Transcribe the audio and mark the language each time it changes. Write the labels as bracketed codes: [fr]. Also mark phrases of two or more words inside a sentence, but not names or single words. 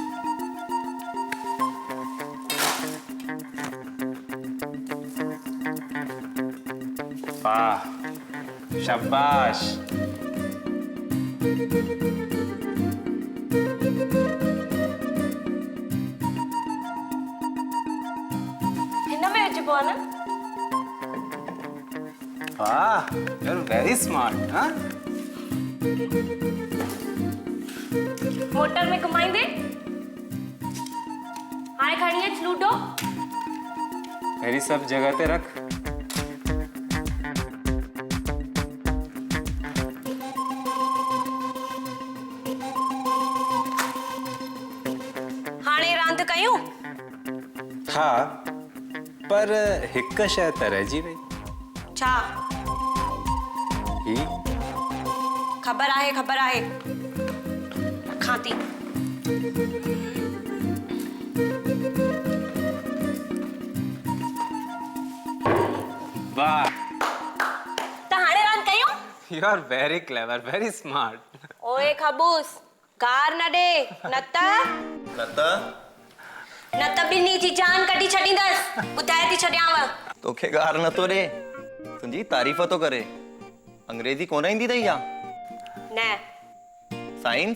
[sd] वाह, शाबाश। हिन में विझबो आहे न? वाह, [en] you're very smart, [sd] हाँ? मोटर में घुमाईंदे? हाणे खणी अच लूडो। मेरी सब जगह ते रख। हाणे रांदि कयूं? हाँ, पर हिकु शइ त रहिजी वई। छा? ही खबर आहे रखां थी। वाह, त हाणे रांदि कयूं? [en] you are very clever, very smart. [sd] ओए खबूस, गार न ॾे, न त ॿिन्ही जी जान कढी छॾींदसि। ॿुधाए थी छॾियांव। तोखे गार नथो ॾे, तुंहिंजी तारीफ़ थो करे। अंग्रेजी कोन ईंदी अथई छा? न साइंस?